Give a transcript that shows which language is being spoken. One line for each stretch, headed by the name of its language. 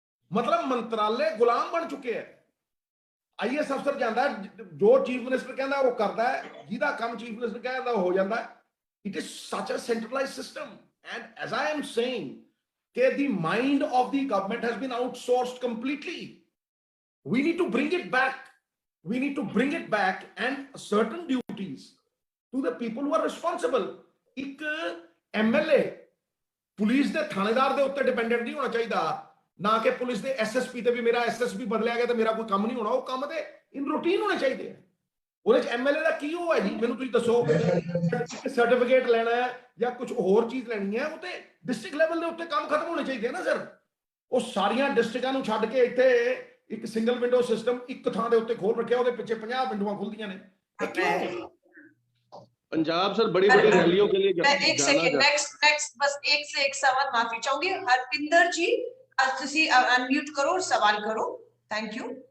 Punjabi: ਮਤਲਬ ਮੰਤਰਾਲੇ ਗੁਲਾਮ ਬਣ ਚੁੱਕੇ ਹੈ। ਆਈਐਸ ਅਫਸਰ ਜਾਂਦਾ, ਜੋ ਚੀਫ ਮਿਨਿਸਟਰ ਕਹਿੰਦਾ ਉਹ ਕਰਦਾ ਹੈ, ਜਿਹਦਾ ਕੰਮ ਚੀਫ ਮਿਨਿਸਟਰ ਕਹਿੰਦਾ ਉਹ ਹੋ ਜਾਂਦਾ ਹੈ।
English: It is such a centralized system, and as I am saying, the mind of the government has been outsourced completely. We need to bring it back. We need to bring it back and certain duties to the people who are responsible.
Punjabi: एक MLA police ਦੇ ਥਾਣੇਦਾਰ ਦੇ ਉੱਤੇ dependent ਨਹੀਂ ਹੋਣਾ ਚਾਹੀਦਾ, ਨਾ ਕਿ ਪੁਲਿਸ ਦੇ ਐਸਐਸਪੀ ਤੇ ਵੀ ਮੇਰਾ ਐਸਐਸਪੀ ਬਦਲਿਆ ਗਿਆ ਤੇ ਮੇਰਾ ਕੋਈ ਕੰਮ ਨਹੀਂ ਹੋਣਾ। ਉਹ ਕੰਮ ਤੇ ਇਨ ਰੂਟੀਨ ਹੋਣੇ ਚਾਹੀਦੇ ਆ। ਉਹਦੇ ਚ ਐਮਐਲਏ ਦਾ ਕੀ ਉਹ ਹੈ ਜੀ, ਮੈਨੂੰ ਤੁਸੀਂ ਦੱਸੋ। ਸਰਟੀਫਿਕੇਟ ਲੈਣਾ ਹੈ ਜਾਂ ਕੁਝ ਹੋਰ ਚੀਜ਼ ਲੈਣੀ ਹੈ, ਉਹ ਤੇ ਡਿਸਟ੍ਰਿਕਟ ਲੈਵਲ ਦੇ ਉੱਤੇ ਕੰਮ ਖਤਮ ਹੋਣੇ ਚਾਹੀਦੇ ਆ ਨਾ ਸਰ। ਉਹ ਸਾਰੀਆਂ ਡਿਸਟ੍ਰਿਕਟਾਂ ਨੂੰ ਛੱਡ ਕੇ ਇੱਥੇ ਇੱਕ ਸਿੰਗਲ ਵਿੰਡੋ ਸਿਸਟਮ ਇੱਕ ਥਾਂ ਦੇ ਉੱਤੇ ਖੋਲ ਰੱਖਿਆ, ਉਹਦੇ ਪਿੱਛੇ 50 ਵਿੰਡੋਆਂ ਖੁੱਲਦੀਆਂ ਨੇ।
Hindi: पंजाब सर बड़ी बड़ी रैलियों के लिए एक सेकंड, नेक्स्ट बस एक से एक सवाल माफी चाहूंगी। हरपिंदर जी आज तुसी अनम्यूट करो और सवाल करो। Thank you.